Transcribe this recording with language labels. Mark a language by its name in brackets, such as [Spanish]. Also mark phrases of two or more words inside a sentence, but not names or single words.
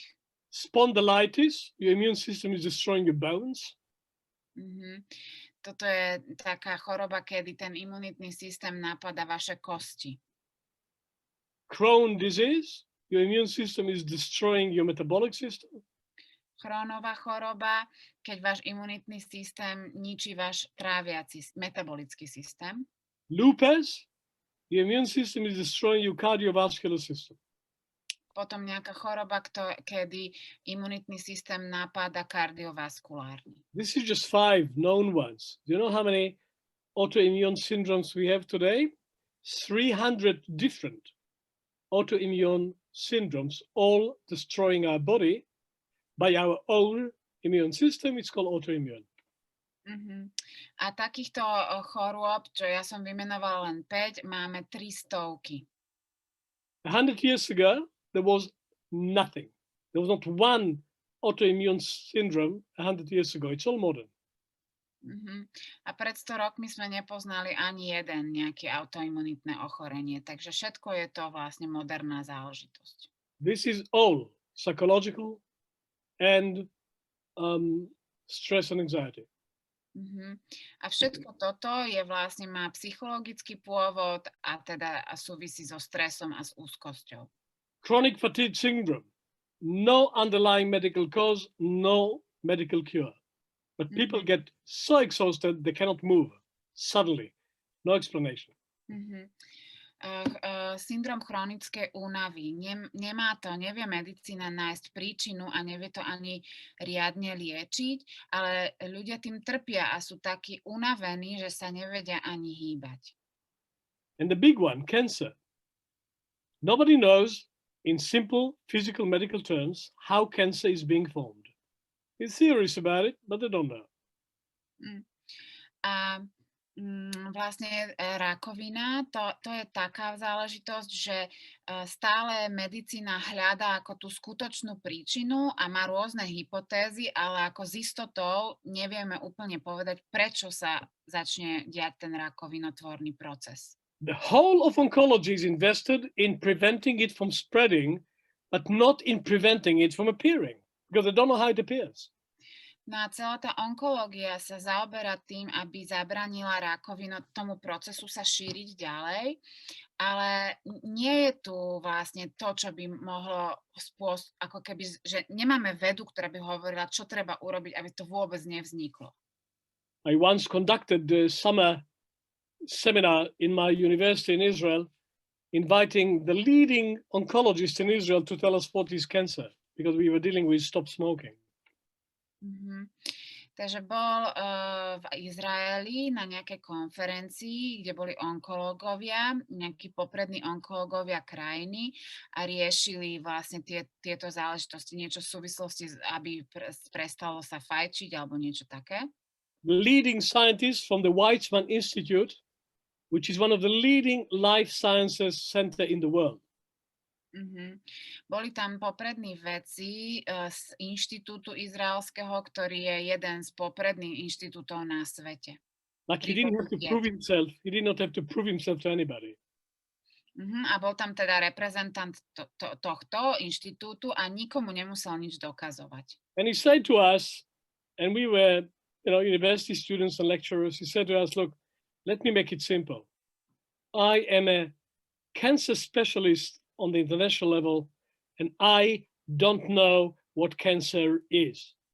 [English] Spondylitis, your immune system is destroying your bones. [Slovak] Toto je taká choroba, kedy ten imunitný systém napadá vaše kosti. [English] Crohn's disease, your immune system is destroying your metabolic system. [Slovak] Chrónová choroba, keď váš imunitný systém ničí váš tráviaci metabolický systém. [English] Lupus, your immune system is destroying your cardiovascular system. [Slovak] potom nejaká choroba, kedy imunitný systém napáda kardiovaskulárne. [English] This is just 5 known ones. Do you know how many autoimmune syndromes we have today? 300 different autoimmune syndromes, all destroying our body by our own immune system. It's called autoimmune. [Slovak] A takýchto chorôb, čo ja som vymenovala len 5, máme 300. [English] 100 years ago, there was nothing. There was not one autoimmune syndrome 100 years ago. It's all modern. [Slovak] A pred 100 rokmi sme nepoznali ani jeden nejaké autoimunitné ochorenie, takže všetko je to vlastne moderná záležitosť. [English] This is all psychological and stress and anxiety. [Slovak] A všetko toto je vlastne má psychologický pôvod a teda súvisí so stresom a s úzkosťou. [English] Chronic fatigue syndrome. No underlying medical cause, no medical cure. But people get so exhausted they cannot move suddenly. No explanation. [Slovak] Syndrom chronickej únavy. Nevie medicína nájsť príčinu a nevie to ani riadne liečiť, ale ľudia tým trpia a sú takí unavení, že sa nevedia ani hýbať. [English] And the big one, cancer. Nobody knows in simple physical medical terms how cancer is being formed. There's theories about it, but they don't know. [Slovak] Vlastne rakovina, to je taká záležitosť, že stále medicína hľadá ako tú skutočnú príčinu a má rôzne hypotézy, ale ako s istotou nevieme úplne povedať, prečo sa začne diať ten rakovinotvorný proces. [English] The whole of oncology is invested in preventing it from spreading, but not in preventing it from appearing, because they don't know how it appears. [Slovak] No a celá tá onkológia sa zaoberá tým, aby zabranila tomu procesu sa šíriť ďalej, ale nie je tu vlastne to, čo by mohlo ako keby, že nemáme vedu, ktorá by hovorila, čo treba urobiť, aby to vôbec nevzniklo. [English] I once conducted the summer seminar in my university in Israel, inviting the leading oncologists in Israel to tell us what is cancer, because we were dealing with stop smoking. [Slovak] Takže bol v Izraeli na nejakej konferencii, kde boli onkológovia, nejakí poprední onkológovia krajiny a riešili vlastne tieto záležitosti, niečo v súvislosti, aby prestalo sa fajčiť alebo niečo také. [English] The leading scientists from the Weizmann Institute, which is one of the leading life sciences center in the world. [Slovak] Boli tam poprední vedci z inštitútu izraelského, ktorý je jeden z popredných inštitútov na svete. [English] Like he didn't have to prove himself. He did not have to prove himself to anybody. [Slovak] A bol tam teda reprezentant tohto inštitútu a nikomu nemusel nič dokazovať. [English] And he said to us, and we were, university students and lecturers, he said to us, look, let me make it simple. I am a cancer specialist on the international level, and I don't know what cancer is.